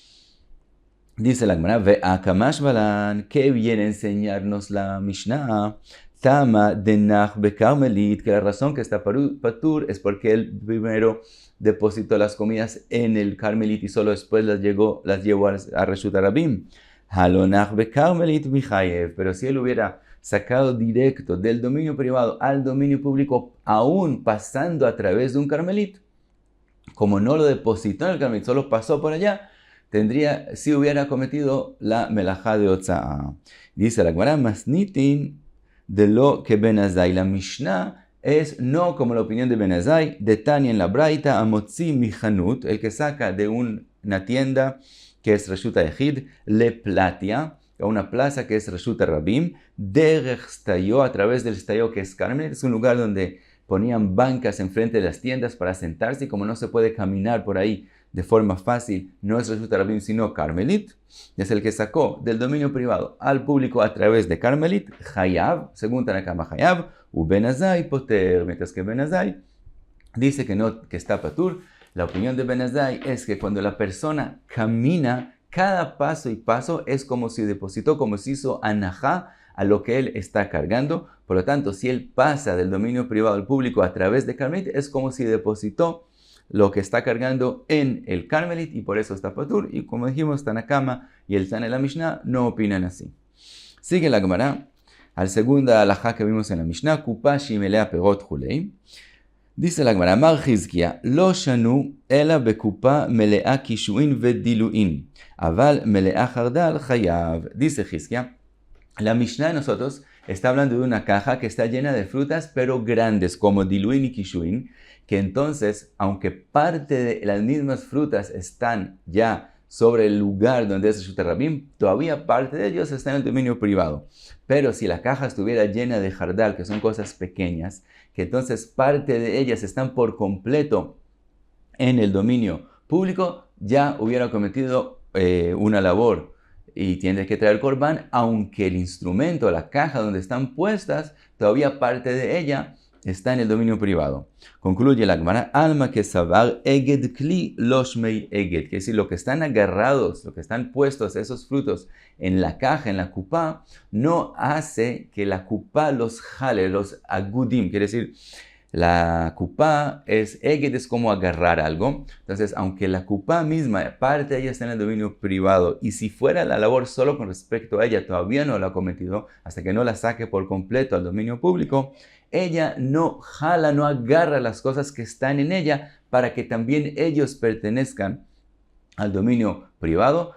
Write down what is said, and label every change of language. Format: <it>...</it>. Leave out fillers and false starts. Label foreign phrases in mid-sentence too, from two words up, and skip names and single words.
<es>Dice la Gemara,</es> <arc>והא קמשמע לן,</arc> <es>que viene a enseñarnos la Mishnah,</es> <arc>טעמא דאנח בכרמלית,</arc> <es>que la razón que está patur es porque él primero depositó las comidas en el carmelit y solo después las llevó a</es> <he>רשות הרבים.</he> <arc>הא לא אנח בכרמלית מיחייב,</arc> <es>pero si él hubiera sacado directo del dominio privado al dominio público, aún pasando a través de un carmelit, como no lo depositó en el carmelit, solo pasó por allá, si hubiera cometido la melajá de Otza'a. Dice la Gemara,</es> <arc>מתניתין דלא כבן עזאי.</arc> <es>La Mishnah es no como la opinión de Ben Azai,</es> <arc>דתניא</arc> <es>en la Braita,</es> <he>המוציא מחנות,</he> <es>el que saca de una tienda que es</es> <he>רשות היחיד, לפלטיא,</he> <es>a una plaza que es</es> <he>רשות הרבים דרך סטיו,</he> <es>a través del stayo que es carmelit, es un lugar donde ponían bancas enfrente de las tiendas para sentarse y como no se puede caminar por ahí de forma fácil, no es</es> <he>רשות הרבים</he> <es>sino carmelit, es el que sacó del dominio privado al público a través de carmelit, chayav, según Tanakama chayav,</es> <he>ובן עזאי פוטר,</he> <es>mientras que Ben Azai dice que está patur. La opinión de Ben Azai es que cuando la persona camina, cada paso y paso es como si depositó, como si hizo anajá a lo que él está cargando. Por lo tanto, si él pasa del dominio privado al público a través de carmelit, es como si depositó lo que está cargando en el carmelit y por eso está patur. Y como dijimos, Tanakama y el Tana de la Mishnah no opinan así. Sigue la Gemara, al segunda halajá que vimos en la Mishnah,</es> <he>קופה שהיא מלאה פירות כולי.</he> <es>Dice la Gemara,</es> <he>אמר חזקיה לא שנו אלא בקופה מלאה קישואין ודילועין אבל מלאה חרדל חייב.</he> <es>Dice Chizkia, la Mishnah de nosotros está hablando de una caja que está llena de frutas, pero grandes, como diluin y kishuin, que entonces, aunque parte de las mismas frutas están ya sobre el lugar donde es reshut rabim, todavía parte de ellos está en el dominio privado. Pero si la caja estuviera llena de jardal, que son cosas pequeñas, que entonces parte de ellas están por completo en el dominio público, ya hubiera cometido una labor y tiene que traer corbán, aunque el instrumento, la caja donde están puestas, todavía parte de ella está en el dominio privado. Concluye la Gemara,</es> <arc>אלמא קסבר אגד כלי לא שמיה אגד,</arc> <es>que es decir, lo que están agarrados, lo que están puestos esos frutos en la caja, en la kupá, no hace que la kupá los jale, los agudim, quiere decir, la kupá eged es como agarrar algo. Entonces, aunque la kupá misma, parte de ella está en el dominio privado, y si fuera la labor solo con respecto a ella, todavía no la ha cometido, hasta que no la saque por completo al dominio público, ella no jala, no agarra las cosas que están en ella para que también ellos pertenezcan al dominio privado.</es>